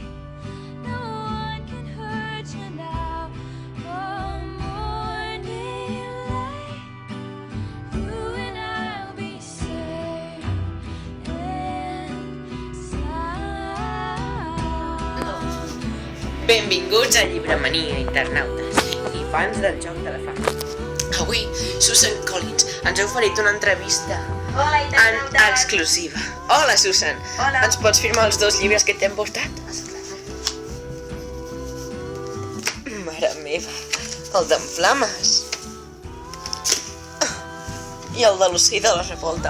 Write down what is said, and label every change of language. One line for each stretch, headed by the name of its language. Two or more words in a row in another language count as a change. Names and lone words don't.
English: No one can hurt you now. Come morning light. You and I'll be safe and sound.
Catalan: Benvinguts a Llibremania, internautes i fans del Joc de la Fam. Avui, Susan Collins ens ha oferit una entrevista Hola, en internautes! exclusiva. Hola, Susan! Hola. Ens pots firmar els 2 llibres que t'hem portat? Mare meva, el d'en Flames i el de l'Ocell de la Revolta.